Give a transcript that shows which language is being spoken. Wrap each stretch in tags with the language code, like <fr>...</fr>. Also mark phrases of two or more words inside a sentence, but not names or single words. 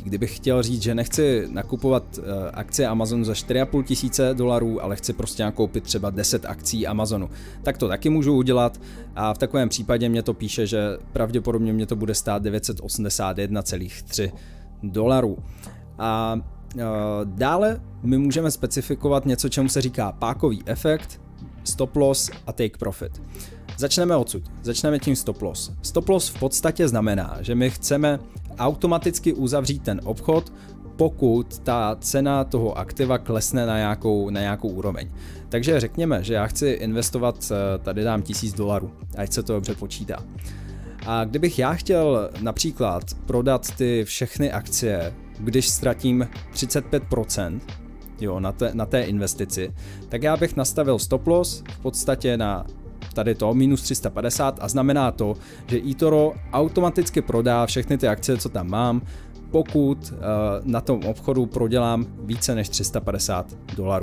<cs>Kdybych chtěl říct, že nechci nakupovat akcie Amazonu za $4,500, ale chci prostě nakoupit třeba 10 akcí Amazonu, tak to taky můžu udělat a v takovém případě mě to píše, že pravděpodobně mě to bude stát $981,3. A dále my můžeme specifikovat něco, čemu se říká pákový efekt,</cs> <en>stop loss</en> <cs>a</cs> <en>take profit.</en> <cs>Začneme odsud. Začneme tím</cs> <en>stop loss. Stop loss</en> <cs>v podstatě znamená, že my chceme automaticky uzavřít ten obchod, pokud ta cena toho aktiva klesne na nějakou úroveň. Takže řekněme, že já chci investovat, tady dám $1,000, ať se to dobře počítá. A kdybych já chtěl například prodat ty všechny akcie, když ztratím 35%, jo, na té investici, tak já bych nastavil</cs> <en>stop loss</en> <cs>v podstatě na tady to minus 350 a znamená to, že eToro automaticky prodá všechny ty akcie, co tam mám, pokud na tom obchodu prodělám více než $350.</cs>